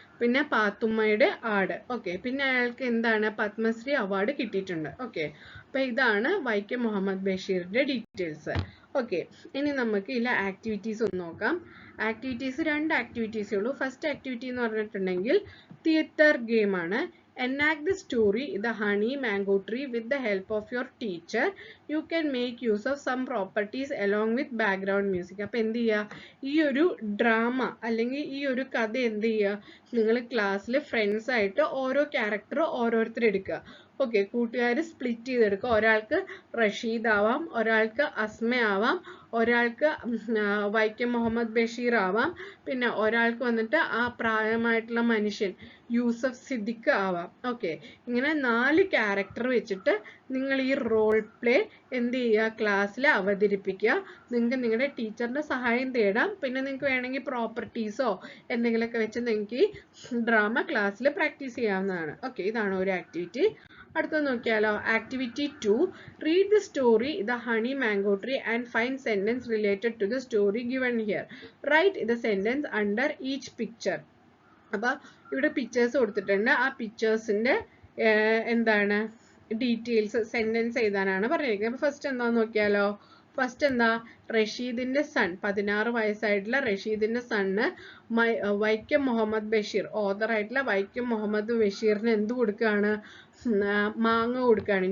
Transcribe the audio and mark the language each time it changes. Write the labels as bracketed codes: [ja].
[ml] പിന്നെ പാത്തുമ്മയുടെ ആട്. ഓക്കെ, പിന്നെ അയാൾക്ക് എന്താണ്? പത്മശ്രീ അവാർഡ് കിട്ടിയിട്ടുണ്ട്. ഓക്കെ, അപ്പൊ ഇതാണ് വൈക്കം മുഹമ്മദ് ബഷീറിന്റെ ഡീറ്റെയിൽസ്. ഓക്കെ, ഇനി നമുക്ക് ഇതിലെ ആക്ടിവിറ്റീസ് ഒന്ന് നോക്കാം. ആക്ടിവിറ്റീസ് 2 ആക്ടിവിറ്റീസേ ഉള്ളൂ. ഫസ്റ്റ് ആക്ടിവിറ്റി എന്ന് പറഞ്ഞിട്ടുണ്ടെങ്കിൽ തിയേറ്റർ ഗെയിം ആണ്. [en] Enact the story The Honey Mango Tree with the help of your teacher. You can make use of some properties along with background music. [ml] അപ്പോൾ എന്ത് ചെയ്യുക? ഈ ഒരു ഡ്രാമ അല്ലെങ്കിൽ ഈ ഒരു കഥ എന്ത് ചെയ്യുക? നിങ്ങൾ ക്ലാസ്സിൽ ഫ്രണ്ട്സ് ആയിട്ട് ഓരോ ക്യാരക്ടർ ഓരോരുത്തർ എടുക്കുക. ഓക്കെ, കൂട്ടുകാർ സ്പ്ലിറ്റ് ചെയ്തെടുക്കുക. ഒരാൾക്ക് റഷീദ് ആവാം, ഒരാൾക്ക് അസ്മ ആവാം, ഒരാൾക്ക് വൈക്കം മുഹമ്മദ് ബഷീർ ആവാം, പിന്നെ ഒരാൾക്ക് വന്നിട്ട് ആ പ്രായമായിട്ടുള്ള മനുഷ്യൻ യൂസഫ് സിദ്ദിഖ് ആവാം. ഓക്കെ, ഇങ്ങനെ 4 ക്യാരക്ടർ വെച്ചിട്ട് നിങ്ങൾ ഈ റോൾ പ്ലേ എന്ത് ചെയ്യുക? ക്ലാസ്സിൽ അവതരിപ്പിക്കുക. നിങ്ങൾക്ക് നിങ്ങളുടെ ടീച്ചറിന്റെ സഹായം തേടാം. പിന്നെ നിങ്ങൾക്ക് വേണമെങ്കിൽ പ്രോപ്പർട്ടീസോ എന്തെങ്കിലുമൊക്കെ വെച്ച് നിങ്ങൾക്ക് ഈ ഡ്രാമ ക്ലാസ്സിൽ പ്രാക്ടീസ് ചെയ്യാവുന്നതാണ്. [en] okay, [ml] ഇതാണ് ഒരു ആക്ടിവിറ്റി. അടുത്ത നോക്കിയാലോ? [en] Activity 2, read the story The Honey Mango Tree and find sentence related to the story given here. Write the sentence under each picture. [ml] അപ്പൊ ഇവിടെ പിക്ചേഴ്സ് കൊടുത്തിട്ടുണ്ട്. ആ പിക്ചേഴ്സിന്റെ എന്താണ് ഡീറ്റെയിൽസ് സെന്റൻസ് എഴുതാനാണ് പറഞ്ഞിരിക്കുന്നത്. അപ്പൊ ഫസ്റ്റ് എന്താന്ന് നോക്കിയാലോ? ഫസ്റ്റ് എന്താ? റഷീദിന്റെ sun, 16 വയസ്സായിട്ടുള്ള റഷീദിന്റെ sun Vaikom Muhammad Basheer, author ആയിട്ടുള്ള വൈക്കം മുഹമ്മദ് ബഷീറിന് എന്ത് കൊടുക്കുകയാണ്? മാങ്ങ കൊടുക്കുകയാണ്.